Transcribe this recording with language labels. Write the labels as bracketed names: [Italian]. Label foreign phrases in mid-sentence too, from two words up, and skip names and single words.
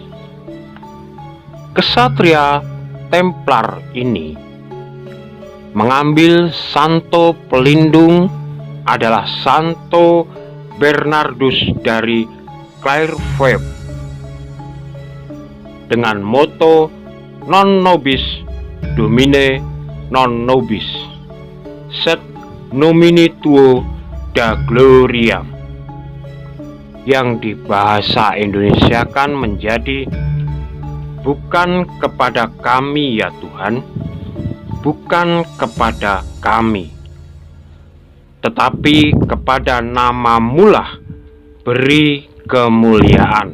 [Indonesian] Ksatria Templar ini mengambil santo pelindung adalah Santo Bernardus dari Clairvaux dengan moto [Latin] Non nobis domine non nobis, sed nomine tuo da gloria, [Indonesian] yang dibahasa Indonesiakan menjadi bukan kepada kami ya Tuhan, bukan kepada kami, tetapi kepada namamu-lah beri kemuliaan.